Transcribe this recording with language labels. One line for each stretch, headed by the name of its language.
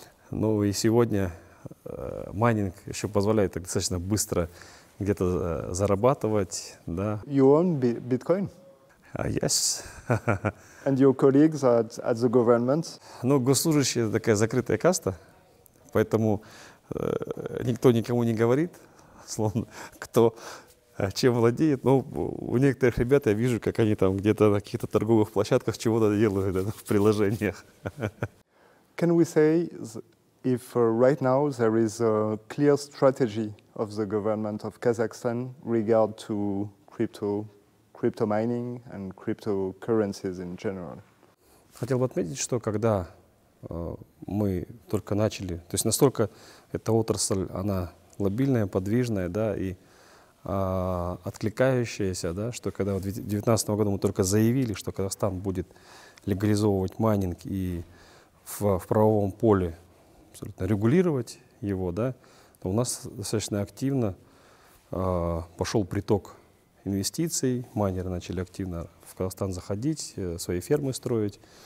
Russian: Ну и сегодня майнинг еще позволяет достаточно быстро где-то зарабатывать. Да.
English: You own Bitcoin? Yes. And your colleagues at the government?
Russian: Ну, госслужащие — это такая закрытая каста, поэтому никто никому не говорит, словно кто чем владеет. Но у некоторых ребят я вижу, как они там где-то на каких-то торговых площадках чего-то делают в приложениях.
English: Can we say if right now there is a clear strategy of the government of Kazakhstan regard to crypto mining and cryptocurrencies in general?
Russian: Хотел бы отметить, что когда мы только начали, то есть настолько эта отрасль, она лобильная, подвижная, да, и откликающаяся, да, что когда в 2019 году мы только заявили, что Казахстан будет легализовывать майнинг и в правовом поле абсолютно регулировать его, да, то у нас достаточно активно пошел приток инвестиций, майнеры начали активно в Казахстан заходить, свои фермы строить.